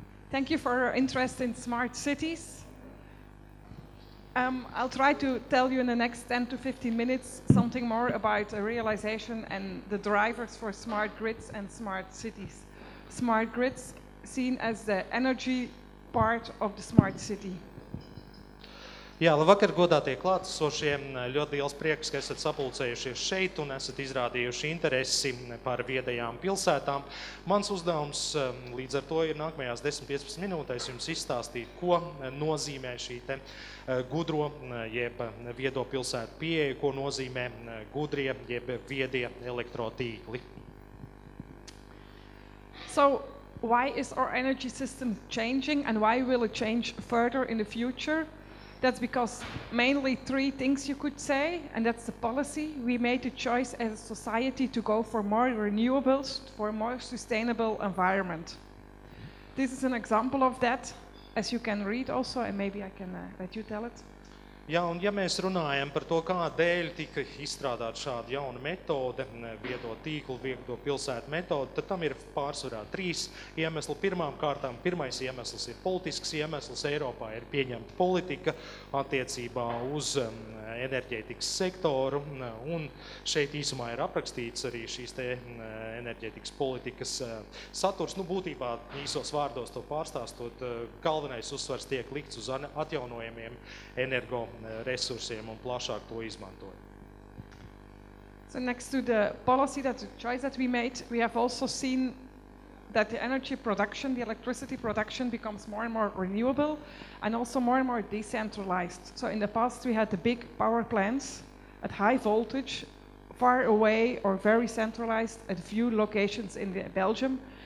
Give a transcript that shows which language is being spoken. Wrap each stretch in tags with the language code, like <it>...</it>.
<en>Thank you for your interest in smart cities. I'll try to tell you in the next 10 to 15 minutes something more about a realization and the drivers for smart grids and smart cities. Smart grids seen as the energy part of the smart city.</en> <lv>Jā, labvakar, godātie klātesošie. Ļoti liels prieks, ka esat sapulcējušies šeit un esat izrādījuši interesi par viedajām pilsētām. Mans uzdevums līdz ar to ir nākamajās 10-15 minūtēs jums izstāstīt, ko nozīmē šī te gudro jeb viedo pilsētu pieeja, ko nozīmē gudrie jeb viedie elektrotīkli.</lv> <en>So, why is our energy system changing and why will it change further in the future? That's because mainly three things you could say, and that's the policy. We made the choice as a society to go for more renewables, for a more sustainable environment. This is an example of that, as you can read also, and maybe I can let you tell it.</en> <lv>Jā, un ja mēs runājam par to, kādēļ tika izstrādāta šāda jauna metode, viedo tīklu, viedo pilsētu metode, tad tam ir pārsvarā trīs iemesli. Pirmām kārtām, pirmais iemesls ir politisks iemesls. Eiropā ir pieņemta politika attiecībā uz enerģētikas sektoru, un šeit īsumā ir aprakstīts arī šīs te enerģētikas politikas saturs. Būtībā īsos vārdos to pārstāstot, galvenais uzsvars tiek likts uz atjaunojamiem energoresursiem un plašāk to izmantot.</lv> <en>So next to the policy, the choice that we made, we have also seen that the energy production, the electricity production becomes more and more renewable and also more and more decentralized. So in the past we had the big power plants at high voltage, far away or very centralized at a few locations in Belgium.</en>